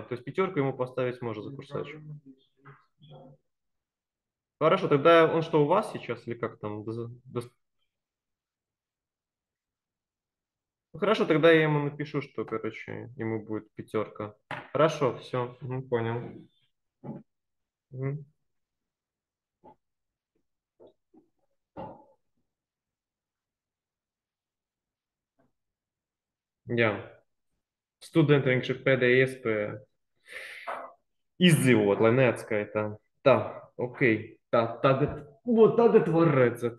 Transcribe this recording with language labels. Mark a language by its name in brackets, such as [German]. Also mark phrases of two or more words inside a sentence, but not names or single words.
[Russian] То есть пятерку ему поставить можно за курсачу. Хорошо, тогда он что, у вас сейчас или как там? Ну, хорошо, тогда я ему напишу, что, короче, ему будет пятерка. Хорошо, все, понял. Мгм. [Latvian] Jā, studentiem vienkārši pēdējā iespēja izdzīvot, lai neatskaitā. Tā, ok. Tā, tagad var redzēt.